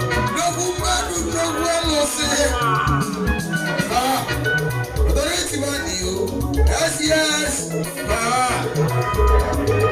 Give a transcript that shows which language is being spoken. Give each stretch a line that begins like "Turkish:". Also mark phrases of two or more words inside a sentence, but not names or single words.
Igbo: Nnukwu mmadụ, nnukwu amụsị.
English: Ah, authority man, you. Yes, yes. Ah.